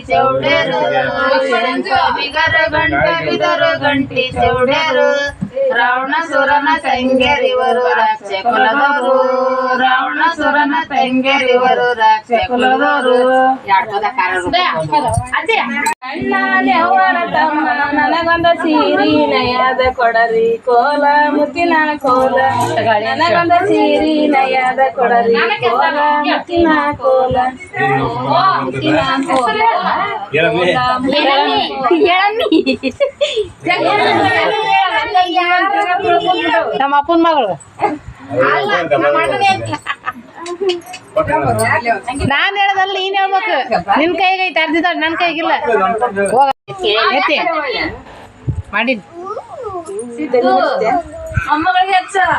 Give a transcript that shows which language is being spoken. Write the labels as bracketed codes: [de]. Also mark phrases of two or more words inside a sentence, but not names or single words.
[kn] ಚೌಡೆರು ಎಂತ ಬಿಗರು ಗಂಟ ಬಿದರು ಗಂಟಿ ಚೌಡೆರು ರಾವಣಾಸುರನ ತಂಗಿಯರಿವರು ರಾಕ್ಷ ಕುಲದವರು ರಾವಣಾಸುರನ ತಂಗಿಯರಿವರು ರಾಕ್ಷ ಕುಲದವರು ಅಣ್ಣಾಲೆ ಅವರ ತಮ್ಮ ನನಗೊಂದ ಸೀರಿ ನಯದ ಕೊಡರಿ ಕೋಲ ಮುತ್ತಿನ ಕೋಲ ನನಗೊಂದ ಸೀರಿ ನಯದ ಕೊಡರಿ ಕೋಲ ಮುತ್ತಿನ ಕೋಲ ಮುತ್ತಿನ ಕೋಲ ನಮ್ಮ ಅಪ್ಪನ ಮಗಳು ನಾನ್ ಹೇಳದಲ್ಲ ನೀನ್ ಹೇಳ್ಬೇಕು ನಿನ್ ಕೈಗೈತೆ ಅರ್ಜಿದ ನನ್ ಕೈಗಿಲ್ಲ ಹೋಗ ಎತ್ತಿ ಮಾಡಿ ಅಮ್ಮಗಳಿಗೆ ಹೆಚ್ಚ